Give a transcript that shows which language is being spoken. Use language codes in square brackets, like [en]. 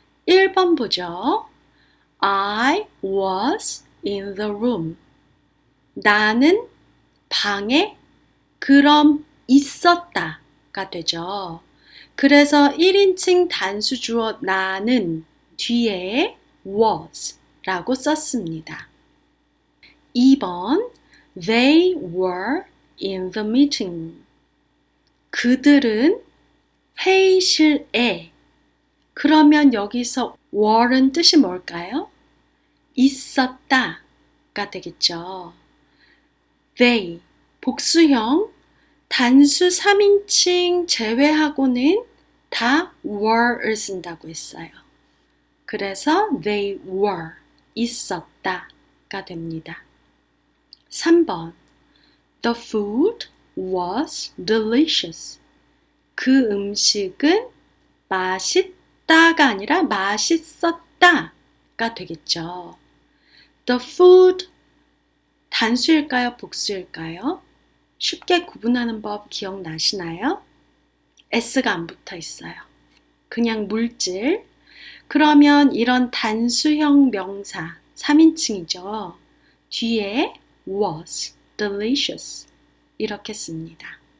[ko] 1번 보죠. [en] I was in the room. [ko] 나는 방에 그럼 있었다가 되죠. 그래서 1인칭 단수 주어 나는 뒤에 was 라고 썼습니다. [en] 2번 They were in the meeting room. [ko] 그들은 회의실에. 그러면 여기서 were는 뜻이 뭘까요? 있었다가 되겠죠. They, 복수형, 단수 3인칭 제외하고는 다 were를 쓴다고 했어요. 그래서 they were, 있었다가 됩니다. [en] 3번 The food was delicious. [ko] 그 음식은 맛있다가 아니라 맛있었다가 되겠죠. The food 단수일까요? 복수일까요? 쉽게 구분하는 법 기억나시나요? S가 안 붙어 있어요. 그냥 물질. 그러면 이런 단수형 명사 3인칭이죠. 뒤에 was delicious 이렇게 씁니다.